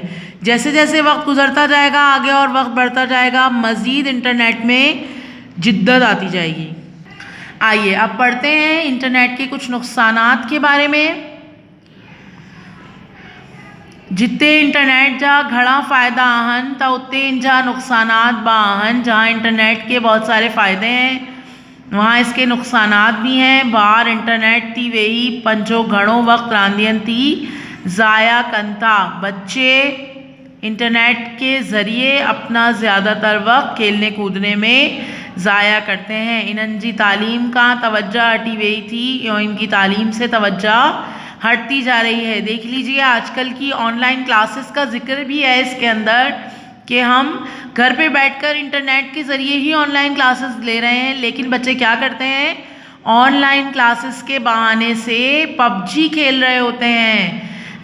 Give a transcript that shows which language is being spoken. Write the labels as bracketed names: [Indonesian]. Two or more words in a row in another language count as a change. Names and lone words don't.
[Urdu] جیسے جیسے وقت گزرتا جائے گا آگے اور وقت بڑھتا جائے گا، مزید انٹرنیٹ میں جدت آتی جائے گی. آئیے اب پڑھتے ہیں انٹرنیٹ کے کچھ نقصانات کے بارے میں. [Sindhi] जिते इंटरनेट जा घड़ा फ़ायदा आहिनि त उते इन जा नुकसानात बि आहिनि। [Urdu] جہاں انٹرنیٹ کے بہت سارے فائدے ہیں وہاں اس کے نقصانات بھی ہیں. [Sindhi] ॿार इंटरनेट थी वेही पंहिंजो घणो वक्त रांदियुनि थी ज़ाया कनि था। [Urdu] بچے انٹرنیٹ کے ذریعے اپنا زیادہ تر وقت کھیلنے کودنے میں ضائع کرتے ہیں. [Sindhi] इन्हनि जी तालीम का तवज्जो हटी वेई थी [Urdu] اور ان کی تعلیم سے توجہ ہٹتی جا رہی ہے. دیکھ لیجیے آج کل کی [English] online classes [Urdu] کا ذکر بھی ہے اس کے اندر کہ ہم گھر پہ بیٹھ کر انٹرنیٹ کے ذریعے ہی [English] online classes [Urdu] لے رہے ہیں، لیکن بچے کیا کرتے ہیں, [English] online classes [Urdu] کے بہانے سے پب جی کھیل رہے ہوتے ہیں.